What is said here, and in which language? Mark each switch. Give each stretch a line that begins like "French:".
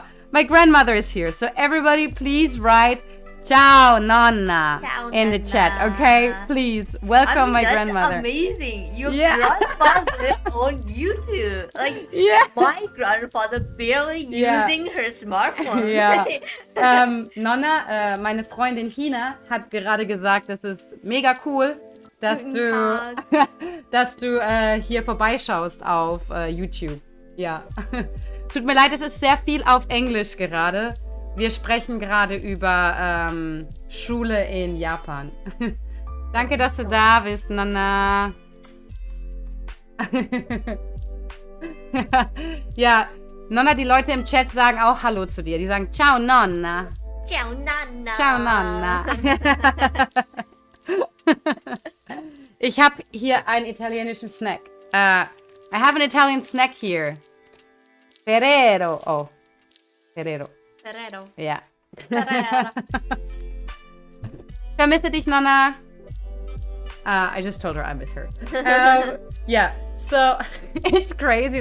English: My grandmother is here, so everybody please write
Italian: Ciao Nonna
English: in the chat, okay? Please welcome my grandmother. That's amazing. Your grandfather on YouTube. Like my grandfather barely using her smartphone.
German: Nonna, meine Freundin Hina hat gerade gesagt, das ist mega cool, dass du hier vorbeischaust auf YouTube. Ja. Tut mir leid, es ist sehr viel auf Englisch gerade. Wir sprechen gerade über Schule in Japan. Danke, dass du da bist, Nonna. Ja, Nonna, die Leute im Chat sagen auch Hallo zu dir. Die sagen
Italian: Ciao, Nonna. Ciao, Nonna. Ciao, Nonna.
German: Ich habe hier einen italienischen Snack.
English: I have an Italian snack here.
German: Ferrero. Oh. Ferrero. Ja. Ferrero. Vermisse dich, Nonna.
English: I just told her I miss her. Yeah, so it's crazy.